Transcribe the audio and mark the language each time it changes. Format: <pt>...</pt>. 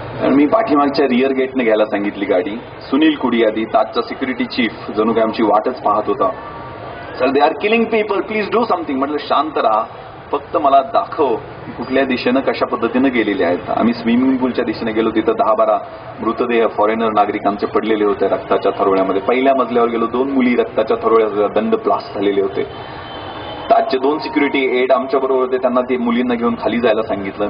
<mr>मी पाठीमागच्या रिअर गेटने घ्यायला सांगितली गाडी. सुनील कुडियादी ताजचा सिक्युरिटी चीफ जणू काय आमची वाटच पाहत होता.</mr> <en>Sir they are killing people, please do something.</en> <mr>म्हटलं शांत राहा, फक्त मला दाखव कुठल्या दिशेनं कशा पद्धतीनं गेलेले आहेत. आम्ही स्विमिंग पूलच्या दिशेने गेलो, तिथं 10-12 मृतदेह फॉरेनर नागरिकांचे पडलेले होते रक्ताच्या थरोळ्यामध्ये. पहिल्या मजल्यावर गेलो, 2 मुली रक्ताच्या थरोळ्यात दंड ब्लास्ट झालेले होते. ताजचे 2 सिक्युरिटी एड आमच्या बरोबर होते, त्यांना ते मुलींना घेऊन खाली जायला सांगितलं.</mr>